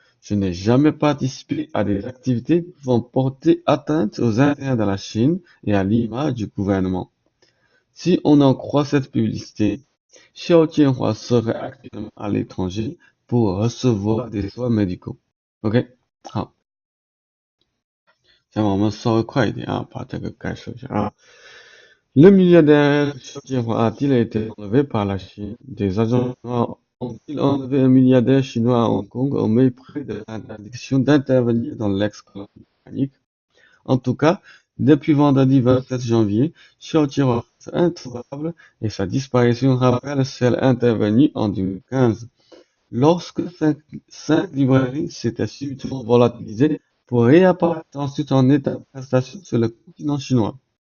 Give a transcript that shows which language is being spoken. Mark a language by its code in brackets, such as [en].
[fr] Je n'ai jamais participé à des activités pouvant porter atteinte aux intérêts de la Chine et à l'image du gouvernement. Si on en croit cette publicité, Xiao Jianhua serait actuellement à l'étranger pour recevoir des soins médicaux. OK？ [zh] 好，那么我们稍微快一点啊，把这个概述一下啊。 [fr] Le milliardaire Xiao Jianhua a-t-il été enlevé par la Chine? Des agents chinois ont-ils enlevé un milliardaire chinois à Hong Kong au mépris de l'interdiction d'intervenir dans l'ex-colonie britannique? En tout cas, depuis vendredi 27 janvier, Xiao Jianhua est introuvable et sa disparition rappelle celle intervenue en 2015, lorsque 5 librairies s'étaient subitement volatilisées pour réapparaître ensuite en état d'arrestation sur le continent chinois.